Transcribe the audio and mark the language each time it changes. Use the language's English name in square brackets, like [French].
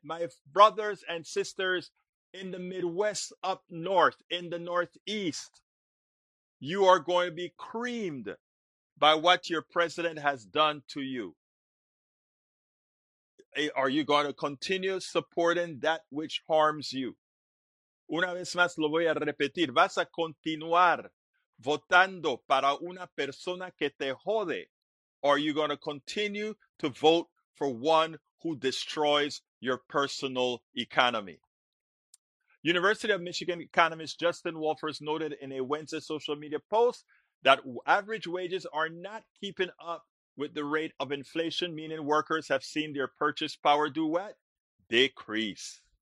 [English] My brothers and sisters in the Midwest, up north, in the Northeast, you are going to be creamed by what your president has done to you. Are you going to continue supporting that which harms you? [Spanish] Una vez más lo voy a repetir. ¿Vas a continuar votando para una persona que te jode? [English] Or are you going to continue to vote for one who destroys your personal economy? University of Michigan economist Justin Wolfers noted in a Wednesday social media post that average wages are not keeping up with the rate of inflation, meaning workers have seen their purchase power do what? Decrease.